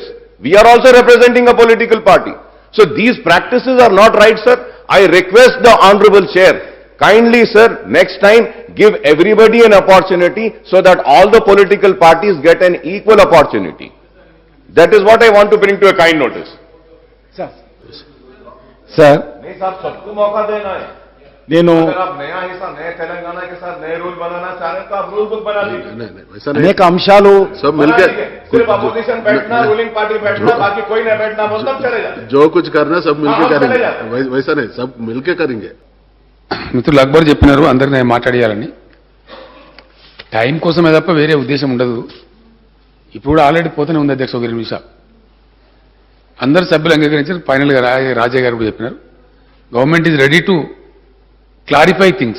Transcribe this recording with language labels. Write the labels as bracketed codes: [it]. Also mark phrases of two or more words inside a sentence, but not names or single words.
[en] We are also representing a political party. So these practices are not right, sir. I request the Honorable Chair, kindly, sir, next time give everybody an opportunity so that all the political parties get an equal opportunity. That is what I want to bring to a kind notice. Sir. [hi] नहीं साहब, सबको मौका देना है. [te] నేను [hi] अगर आप नया हिस्सा नए तेलंगाना के साथ नए रूल बनाना चाह रहे हैं तो आप [en] rule book [hi] बना लीजिए. [te] అనేక అంశాలు [hi] सब मिलकर सिर्फ अपोजिशन बैठना, [en] ruling party [hi] बैठना, बाकी कोई नहीं बैठना, बोल तब चलेगा. जो कुछ करना सब मिलके करेंगे. वैसा नहीं, सब मिलके करेंगे. [te] మిత్రులు అక్బర్ చెప్పినారు అందరినీ నేను మాట్లాడేయాలని. టైం కోసమే తప్ప వేరే ఉద్దేశం ఉండదు. ఇప్పుడు ఆల్రెడీ పోతూనే ఉంది అధ్యక్ష. ఒక 2 నిమిషాలు అందరు సభ్యులు అంగీకరించారు. ఫైనల్గా రాజయ్య గారు కూడా చెప్పినారు [en] government is ready to clarify things.